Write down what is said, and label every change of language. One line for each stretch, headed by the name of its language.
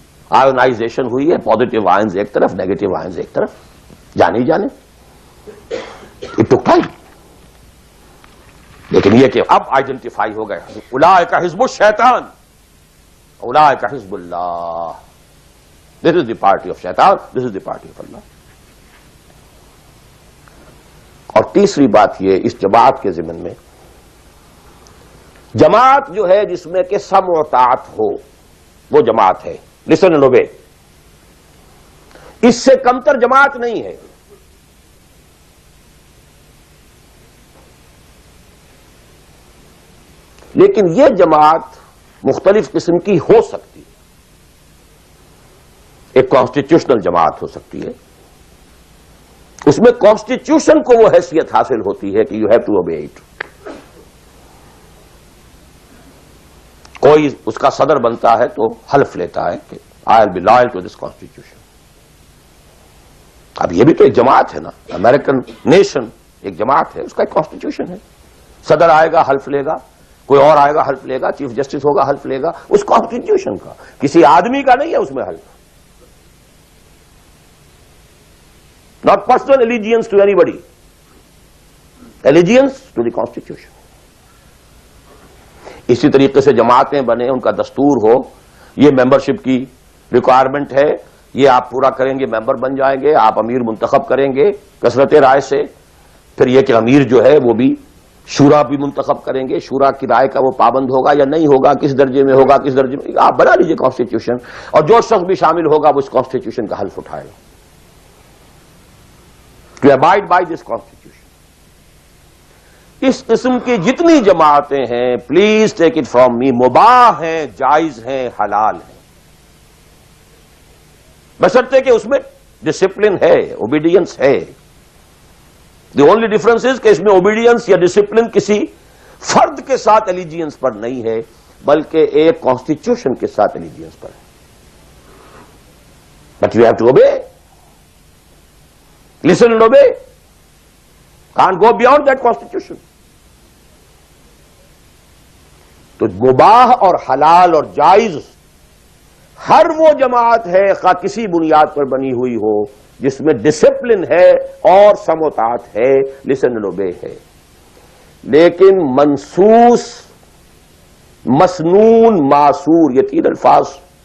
Urdu: Ionisation ہوئی ہے، positive ions ایک طرف، نیگیٹو آئنز ایک طرف. جانے ہی جانے.
English: It took time.
Urdu: لیکن یہ کہ اب آئیڈینٹیفائی ہو گئے،
Arabic: اولئک حزب الشیطان اولئک حزب اللہ.
English: This is the party of شیطان، this is the party of اللہ.
Urdu: اور تیسری بات یہ اس جماعت کے ضمن میں، جماعت جو ہے جس میں کہ سمع و طاعت ہو وہ جماعت ہے.
English: Listen and obey.
Urdu: اس سے کمتر جماعت نہیں ہے. لیکن یہ جماعت مختلف قسم کی ہو سکتی ہے. ایک کانسٹیٹیوشنل جماعت ہو سکتی ہے، اس میں کانسٹیٹیوشن کو وہ حیثیت حاصل ہوتی ہے کہ
English: You have to obey it.
Urdu: کوئی اس کا صدر بنتا ہے تو حلف لیتا ہے کہ
English: I will be loyal to this constitution.
Urdu: اب یہ بھی تو ایک جماعت ہے نا. امریکن نیشن ایک جماعت ہے، اس کا ایک کانسٹیٹیوشن ہے. صدر آئے گا حلف لے گا، کوئی اور آئے گا حلف لے گا، چیف جسٹس ہوگا حلف لے گا. اس کانسٹیٹیوشن کا، کسی آدمی کا نہیں ہے اس میں حلف.
English: Not personal allegiance to anybody. Allegiance to the Constitution.
Urdu: اسی طریقے سے جماعتیں بنے، ان کا دستور ہو، یہ ممبرشپ کی ریکوائرمنٹ ہے، یہ آپ پورا کریں گے ممبر بن جائیں گے، آپ امیر منتخب کریں گے کثرت رائے سے. پھر یہ کہ امیر جو ہے وہ بھی شورا بھی منتخب کریں گے، شورا کی رائے کا وہ پابند ہوگا یا نہیں ہوگا، کس درجے میں ہوگا، کس درجے میں. آپ بنا لیجئے کانسٹیٹیوشن، اور جو شخص بھی شامل ہوگا وہ اس کانسٹیٹیوشن کا حلف اٹھائے گا.
English: To abide by this constitution.
Urdu: اس قسم کی جتنی جماعتیں ہیں،
English: please take it from me,
Urdu: مباح ہیں، جائز ہیں، حلال ہیں، بشرطے کہ اس میں ڈسپلن ہے، اوبیڈینس ہے.
English: the only difference is
Urdu: کہ اس میں اوبیڈینس یا ڈسپلن کسی فرد کے ساتھ ایلیجینس پر نہیں ہے، بلکہ ایک کانسٹیٹیوشن کے ساتھ ایلیجینس پر ہے.
English: But you have to obey. Listen and obey. Can't go beyond that constitution.
Urdu: تو مباح اور حلال اور جائز ہر وہ جماعت ہے خواہ کسی بنیاد پر بنی ہوئی ہو جس میں ڈسپلن ہے اور سمع و طاعت ہے،
English: listen and obey
Urdu: ہے. لیکن منسوس، مسنون، معصور، یہ تین الفاظ.